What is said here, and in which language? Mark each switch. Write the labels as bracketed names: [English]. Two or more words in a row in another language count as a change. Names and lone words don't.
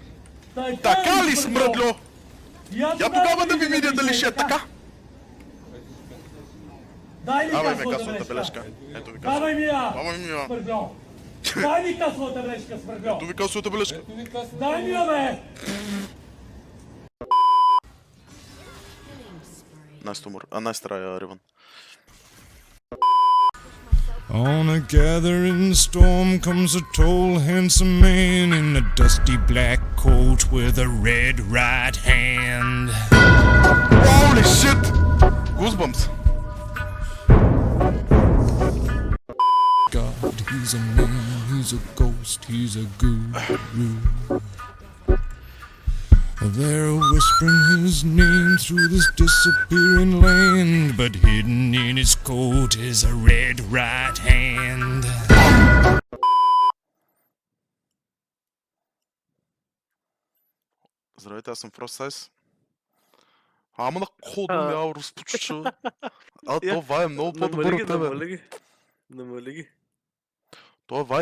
[Bulgarian] Така ли, смръдло? Я тогава да ви видя дали ще е така. Дай ми Давай ми касовата касовата бележка. бележка. Ето ви Давай ми я! Давай ми я. Смърдло! Дай ми касовата бележка, смърдло! Ето ви касовата бележка. Дай ми я, бе! [English] Nice to nice try, Riven. On a gathering storm comes a tall, handsome man in a dusty black coat with a red right hand. Holy shit! Goosebumps. he's a man, he's a ghost, he's a guru. They're whispering his name through this disappearing land, but hidden in his coat is a red right hand. [Bulgarian] Здравейте, аз съм Frostsize. Ама на кодом я разпочу. А това е много по-добър от тебе. Намали ги. Това Вай...